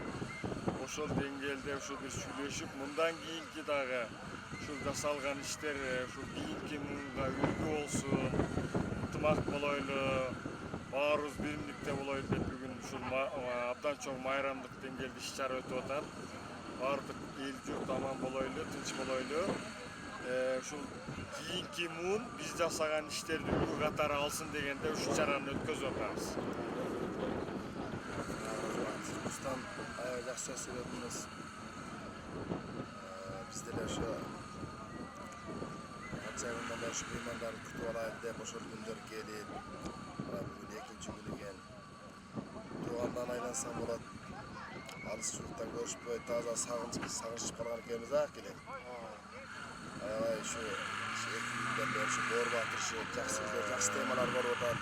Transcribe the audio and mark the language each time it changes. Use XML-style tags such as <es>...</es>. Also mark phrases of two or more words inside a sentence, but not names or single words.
<ky>Ошол деңгээлде ушул бир сүйлөшүп, мындан кийинки дагы ушул жасалган иштер ушул кийинки муунга үлгү болсун, ынтымак болойлу, баарыбыз биримдикте болойлу деп бүгүн ушул абдан чоң майрамдык деңгээлде иш-чара өтүп атат. Баардык эл журт аман болойлу, тынч болойлу. Ушул кийинки муун биз жасаган иштерди үлгү катары алсын дегенде ушул чараны өткөзүп атабыз.</ky> <kk>Rustam жақсы сөйледіңіз.</kk> <ky>Біз деле ошо канча күндөн бери ушу меймандарды күтүп алайлы деп ошол күндөр келип, бүгүн экинчи күн экен. Туугандан айлансам болот. Алыс журттан көрүшпөй, таза сагынышып калган экенбиз келе. Аябай ушу эки күндөн бери ушу боор батырышып, жакшы темалар болуп атат.</ky>